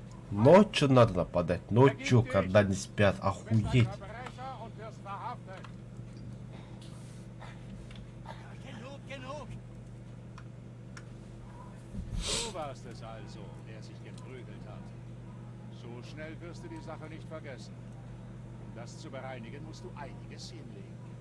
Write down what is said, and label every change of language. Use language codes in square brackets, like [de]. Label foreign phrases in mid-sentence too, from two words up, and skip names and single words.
[ru] Ночью надо нападать. Ночью, когда не спят. Охуеть. [de] Du warst es also, der sich geprügelt hat. So schnell wirst du die Sache nicht vergessen. Um das zu bereinigen, musst du einiges hinlegen.